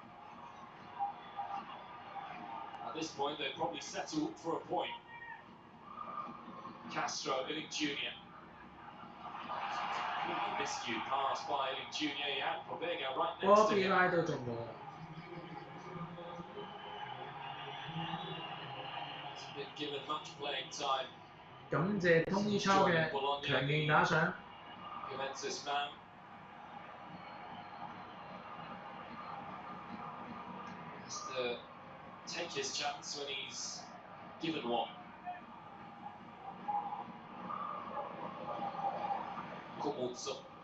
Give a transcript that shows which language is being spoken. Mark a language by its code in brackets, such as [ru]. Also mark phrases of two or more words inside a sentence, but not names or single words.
[en] At this point, they'd probably settle for a point. Castro, Illing Jr. Completely miscued pass by Illing Jr. He had Pobega right next to him. [yue] 拉都中咗。 [en] He's been given much playing time. [yue] 感謝 Tony 抽嘅強勁打賞。 [en] Juventus man. Has to take his chance when he's given one. Comuzzo.